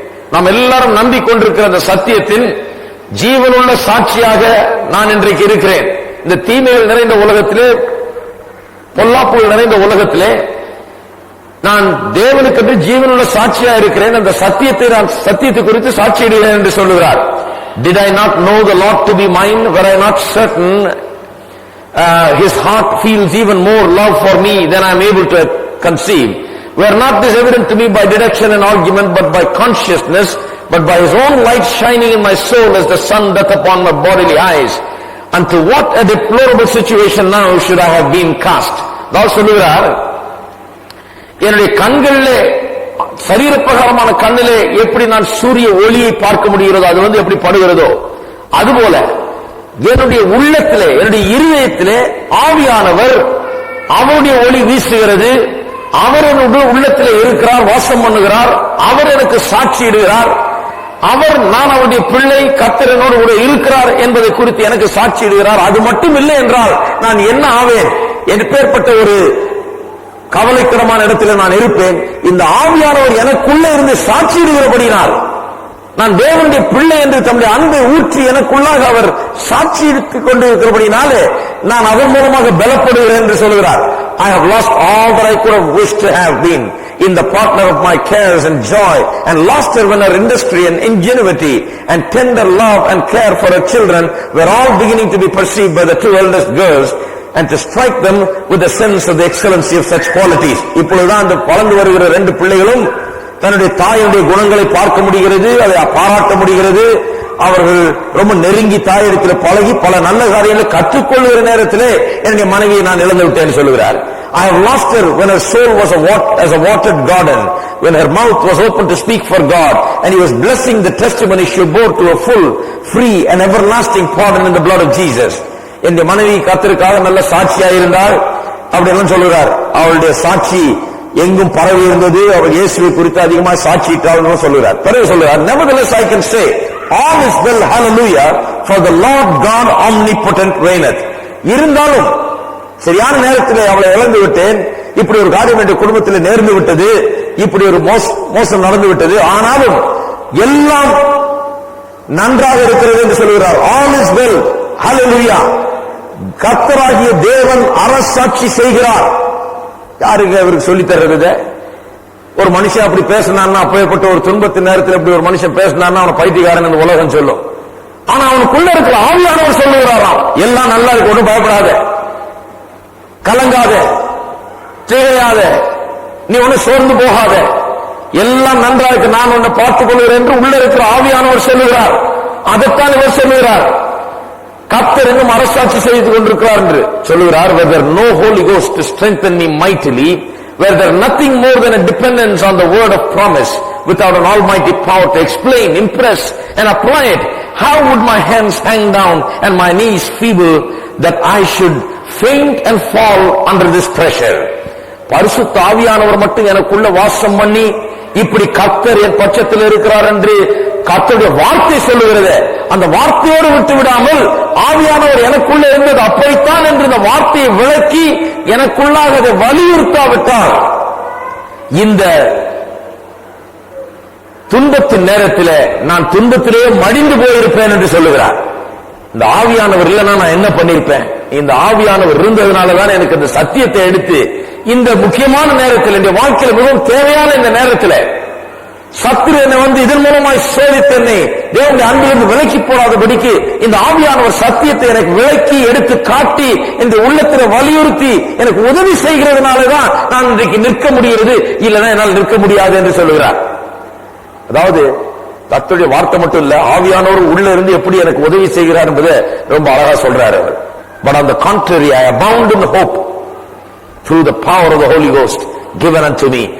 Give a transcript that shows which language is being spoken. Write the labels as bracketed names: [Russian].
[Tamil] நாம் எல்லாரும் நம்பிக்கொண்டிருக்கிற அந்த சத்தியத்தின் ஜீவனுள்ள சாட்சியாக நான் இன்றைக்கு இருக்கிறேன். இந்த தீமைகள் நிறைந்த உலகத்திலே, பொல்லாப்புகள் நிறைந்த உலகத்திலே நான் தேவனுக்கு ஜீவனுள்ள சாட்சியா இருக்கிறேன். அந்த சத்தியத்தை குறித்து சாட்சியிடுகிறேன் என்று சொல்லுகிறார். [English] Did I not know the Lord to be mine? Were I not certain his heart feels even more love for me than I am able to conceive? Were not this evident to me by deduction and argument, but by consciousness, but by his own light shining in my soul as the sun doth upon my bodily eyes? Unto what a deplorable situation now should I have been cast? [Tamil] தான் சொல்லுகிறார், என்னுடைய கண்களிலே, சரீரப்பிரகாரமான கண்ணிலே எப்படி நான் சூரிய ஒளியை பார்க்க முடிகிறதோ, அது எப்படி படுகிறதோ, அதுபோல என்னுடைய உள்ளத்திலே, என்னுடைய இருதயத்திலே ஆவியானவர் அவருடைய ஒளி வீசுகிறது. அவர் என்னுடைய உள்ளத்திலே இருக்கிறார், வாசம் பண்ணுகிறார். அவர் எனக்கு சாட்சியிடுகிறார். அவர், நான் அவருடைய பிள்ளை, கர்த்தர் என்னோடு கூட இருக்கிறார் என்பதை குறித்து எனக்கு சாட்சியிடுகிறார். அது மட்டும் இல்லை என்றால் நான் என்ன ஆவேன்? எப்பேற்பட்ட ஒரு கவலைக்கிடமான இடத்தில் நான் இருப்பேன். இந்த ஆவியானவர் எனக்குள்ளே இருந்து சாட்சியிடுகிறபடினால், நான் தேவனுடைய பிள்ளை என்று தம்முடைய அன்பை ஊற்றி எனக்குள்ளாக அவர் சாட்சியிட்டுக் கொண்டிருக்கிறபடினாலே நான் அதன் மூலமாக பலப்படுகிறேன் என்று சொல்கிறார். [English] I have lost all that I could have wished to have been in the partner of my cares and joy, and lost her when her industry and ingenuity and tender love and care for her children were all beginning to be perceived by the 2 eldest girls, and to strike them with the sense of the excellency of such qualities. [Tamil] இப்பொழுதுதான் அந்த வளர்ந்து வருகிற 2 பிள்ளைகளும் தன்னுடைய தாயுடைய குணங்களை பார்க்க முடிகிறது, அதை பாராட்ட முடிகிறது. அவர்கள் ரொம்ப நெருங்கி தாயிடத்தில் பழகி பல நல்ல காரியங்களை கற்றுக்கொள்கிற நேரத்திலே என்னுடைய மனைவியை நான் இழந்து விட்டேன் சொல்லுகிறார். [English] I have lost her when her soul was as a watered garden, when her mouth was open to speak for God, and he was blessing the testimony she bore to a full, free and everlasting pardon in the blood of Jesus. [Tamil] என்னுடைய மனைவி கர்த்தருக்காக நல்ல சாட்சியாக இருந்தால் அப்படி எல்லாம் சொல்லுகிறார். அவளுடைய சாட்சி எங்கும் பரவி இருந்தது. அவர் இயேசுவை குறித்து அதிகமாக சாட்சியிட்டாள் சொல்லுகிறார். பிறகு சொல்லுகிறார், [English] nevertheless I can say all is well, hallelujah, for the Lord God omnipotent reigneth. [Tamil] இருந்தாலும் சரியான நேரத்தில் அவளை இழந்து விட்டேன். இப்படி ஒரு காரியம் என்ற குடும்பத்தில் நேர்ந்து விட்டது, இப்படி ஒரு மோசம் நடந்து விட்டது. ஆனாலும் எல்லாம் நன்றாக இருக்கிறது என்று சொல்லுகிறார். [English] all is well, hallelujah. [Tamil] கர்த்தராகிய தேவன் அரசாட்சி செய்கிறார். யாருக்கு அவருக்கு சொல்லி தர்றது? ஒரு மனுஷன் அப்படி பேசினான்னா, அப்பேற்பட்ட ஒரு துன்பத்தின் நேரத்தில் அப்படி ஒரு மனுஷன் பேசினான்னா அவனை பைத்தியக்காரன் என்று உலகம் சொல்லும். ஆனா அவனுக்குள்ள இருக்கிற ஆவியானவர் சொல்லுகிறாராம், எல்லாம் நல்லா இருக்கு, ஒன்றும் பயப்படாத, கலங்காத, திகையாத, நீ ஒன்னும் சோர்ந்து போகாத, எல்லாம் நன்றாக இருக்கு, நான் உன்னை பார்த்துக் கொள்கிறேன் என்று உள்ள இருக்கிற ஆவியானவர் சொல்லுகிறார். அதைத்தான் இவர் சொல்லுகிறார். கர்த்தர் இன்னும் அரசாட்சி செய்து கொண்டிருக்கிறார் என்று சொல்லுகிறார். [English] where there no Holy Ghost to strengthen me mightily, where there nothing more than a dependence on the word of promise, without an almighty power to explain, impress and apply it, how would my hands hang down and my knees feeble, that I should faint and fall under this pressure? [Tamil] பரிசுத்த ஆவியானவர் மட்டும் எனக்குள்ள வாசம் பண்ணி இப்படி கர்த்தர் என் பட்சத்தில் இருக்கிறார் என்று கர்த்தருடைய வார்த்தை சொல்லுகிறது. அந்த வார்த்தையோடு விட்டு விடாமல் ஆவியானவர் எனக்குள்ள இருந்தது அப்படித்தான் என்று இந்த வார்த்தையை விளக்கி எனக்குள்ளாக அதை வலியுறுத்தாவிட்டால் இந்த துன்பத்தின் நேரத்தில் நான் துன்பத்திலேயே மடிந்து போயிருப்பேன் என்று சொல்லுகிறார். இந்த ஆவியானவர் இல்லைன்னா நான் என்ன பண்ணிருப்பேன்? இந்த ஆவியானவர் இருந்ததுனாலதான் எனக்கு இந்த சத்தியத்தை எடுத்து இந்த முக்கியமான நேரத்தில், இந்த வாழ்க்கையில் மிகவும் தேவையான இந்த நேரத்தில் சத்துரு என்னை இதன் மூலமாய் சோதித்து என்னை தேவனுடைய அன்பிலிருந்து விலக்கி போடாதபடிக்கு இந்த ஆவியானவர் சத்தியத்தை எனக்கு விலக்கி எடுத்து காட்டி இந்த உள்ளத்தில் வலியுறுத்தி எனக்கு உதவி செய்கிறதுனாலதான் நான் இன்றைக்கு நிற்க முடிகிறது, இல்லைன்னா என்னால் நிற்க முடியாது என்று சொல்லுகிறார். அதாவது கர்த்தருடைய வார்த்தை மட்டும் இல்ல, ஆவியானவர் உள்ள இருந்து எப்படி எனக்கு உதவி செய்கிறார் என்பதை ரொம்ப அழகா சொல்றாரு அவர். [English] But on the contrary, I abound in hope through the power of the Holy Ghost given unto me.